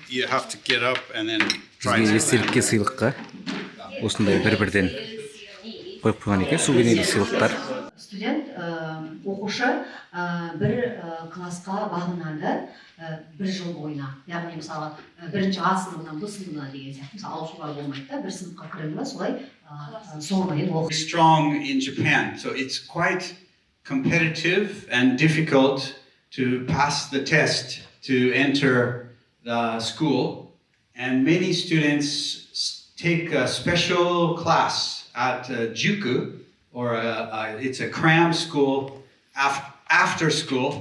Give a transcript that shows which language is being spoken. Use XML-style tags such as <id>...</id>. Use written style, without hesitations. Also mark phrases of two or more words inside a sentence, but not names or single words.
<kk>Бізге естелікке сыйлыққа осындай бір-бірден қойып қойған екен, сувенирлік сыйлықтар. Студент, оқушы бір классқа бағынады бір жыл бойына. Яғни мысалы бірінші А сыныбынан Б сыныбына деген сияқты. Мысалы ауысуға болмайды да, бір сыныпқа кіреді, солай соңына дейін оқиды.</kk> <en>Strong in Japan, so it's quite competitive and difficult to pass the test to enter the school. And many students take a special class at Juku, or it's a cram school after school.</en>